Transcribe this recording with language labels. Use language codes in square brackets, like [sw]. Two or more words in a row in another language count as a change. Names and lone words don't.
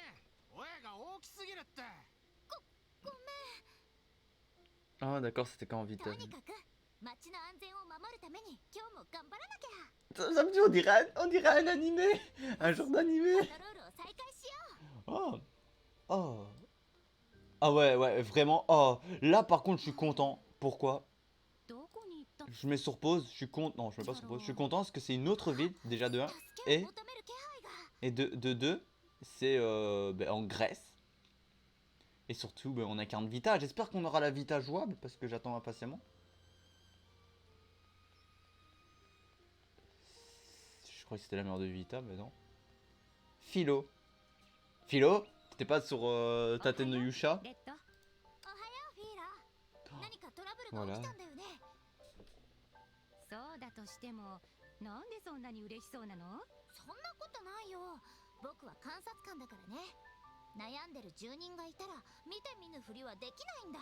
[fr] Ah d'accord, c'était quand Vita. Ça me dit on dirait un animé. Un genre d'animé. Oh, oh. Ah ouais, ouais, vraiment. Oh, là par contre, je suis content. Pourquoi? [ja] どこに行った？ [fr] Je mets sur pause, je suis content. Non, je mets pas sur pause. Je suis content parce que c'est une autre ville, déjà de 1. [ja] 助けを [fr] Et, [ja] 求める気配が。 [fr] et de 2, c'est ben, en Grèce. Et surtout, ben, on incarne Vita. J'espère qu'on aura la Vita jouable parce que j'attends impatiemment. Je crois que c'était la mère de Vita, mais non. Philo. Philo? T'étais pas sur Tate no Yusha? [ja] レッド。おはようフィーラ。何かトラブルが [fr] Voilà. [ja] 起きたんだよね。そうだとしても、なんでそんなに嬉しそうなの？そんなことないよ。僕は監察官だからね。悩んでる住人がいたら見て見ぬふりはできないんだ。